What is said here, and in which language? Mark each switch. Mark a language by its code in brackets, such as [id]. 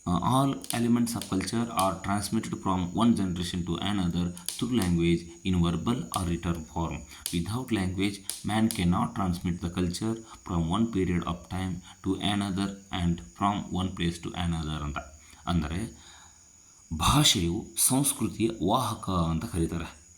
[en] All elements of culture are transmitted from one generation to another through language in verbal or written form. Without language, man cannot transmit the culture from one period of time to another and from one place to another ಅಂತ. [kn] ಅಂದರೆ ಭಾಷೆಯು ಸಂಸ್ಕೃತಿಯ ವಾಹಕ ಅಂತ ಕರೀತಾರೆ.